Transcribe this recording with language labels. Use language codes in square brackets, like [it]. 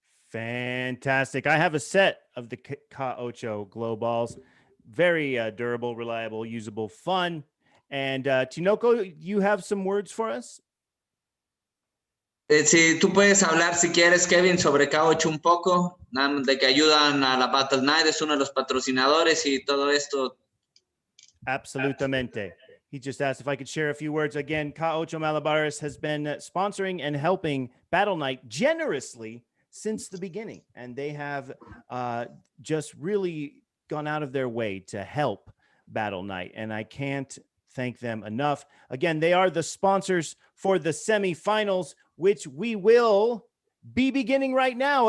[en] Fantastic. I have a set of the Ka-Ocho glow balls. Very durable, reliable, usable, fun. And Tinoco, you have some words for us? [es] Si tú puedes hablar si quieres, Kevin, sobre K8 un poco, de que ayudan a la Battle Night, es uno de los patrocinadores y todo esto. Absolutamente. [en] He just asked if I could share a few words. Again, Ka-Ocho Malabares has been sponsoring and helping Battle Night generously since the beginning. And they have just really gone out of their way to help Battle Night. And I can't thank them enough. Again, they are the sponsors for the semifinals, which we will be beginning right now.